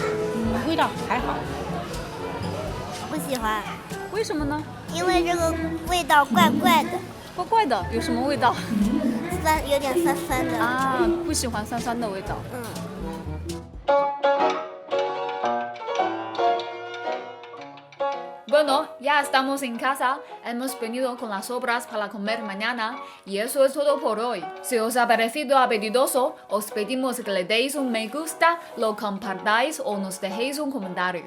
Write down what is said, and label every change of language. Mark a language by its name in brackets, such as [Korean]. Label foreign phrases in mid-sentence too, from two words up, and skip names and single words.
[Chinese] 味道还好。不喜欢，为什么呢？因为这个味道怪怪的，怪怪的，有什么味道？有点酸酸的。啊，不喜欢酸酸的味道。 [Spanish] Bueno, ya estamos en casa. Hemos venido con las sobras para comer mañana. Y eso es todo por hoy. Si os ha parecido apetitoso, os pedimos que le deis un me gusta, lo compartáis o nos dejéis un comentario.